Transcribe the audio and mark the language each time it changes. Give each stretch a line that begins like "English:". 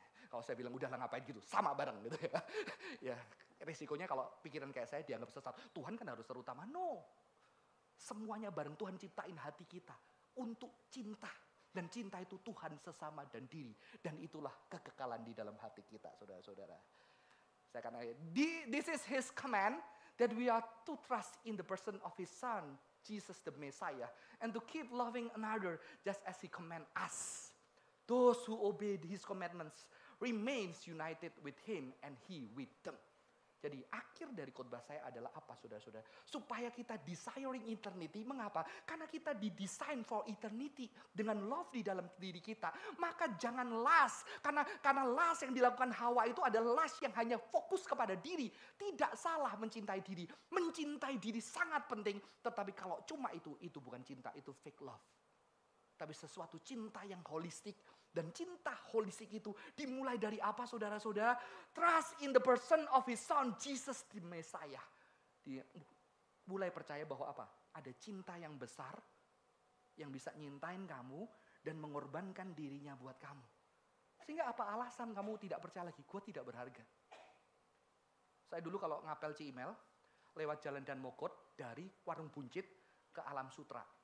Indonesian: Kalau saya bilang udahlah ngapain gitu, sama bareng gitu ya. Ya, resikonya kalau pikiran kayak saya dianggap sesat. Tuhan kan harus terutama. No. Semuanya bareng, Tuhan ciptain hati kita untuk cinta. Dan cinta itu Tuhan sesama dan diri. Dan itulah kekekalan di dalam hati kita, saudara-saudara. Saya akan
English: this is his command that we are to trust in the person of his son, Jesus the Messiah, and to keep loving another just as he command us. Those who obey his commandments remains united with him and he with them.
Indonesian: Jadi akhir dari khotbah saya adalah apa, saudara-saudara? Supaya kita
English: desiring eternity.
Indonesian: Mengapa? Karena kita didesain
English: for eternity
Indonesian: dengan love di dalam diri kita. Maka jangan lust. Karena lust yang dilakukan Hawa itu adalah lust yang hanya fokus kepada diri. Tidak salah mencintai diri. Mencintai diri sangat penting. Tetapi kalau cuma itu bukan cinta. Itu fake love. Tapi sesuatu cinta yang holistik. Dan cinta holistik itu dimulai dari apa, saudara-saudara?
English: Trust in the person of his son, Jesus the Messiah.
Indonesian: Dia mulai percaya bahwa apa? Ada cinta yang besar yang bisa nyintain kamu dan mengorbankan dirinya buat kamu. Sehingga apa alasan kamu tidak percaya lagi? Gue tidak berharga. Saya dulu kalau ngapel Ciimel, lewat jalan Dan Mogot dari Warung Buncit ke Alam Sutra.